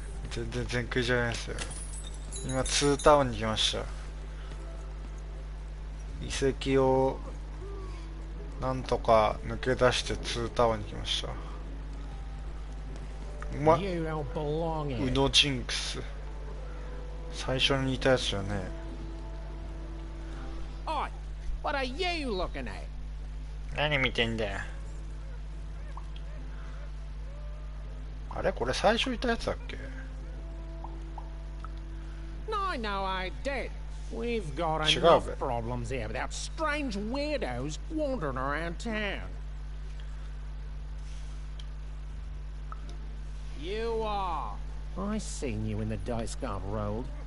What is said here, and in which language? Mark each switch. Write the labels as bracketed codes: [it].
[ja] 全然全クリじゃないですよ。今ツータウンに来ました。遺跡をなんとか抜け出してツータウンに来ました。うまっ。ウノジンクス。最初にいたやつじゃねえ。 [en] Oi, what are you looking at? [ja] 何見てんだよ。あれこれ最初いたやつだっけ？ [en] No, I did. We've got enough problems here without strange weirdos wandering around town. You are. I seen you when the dice got rolled.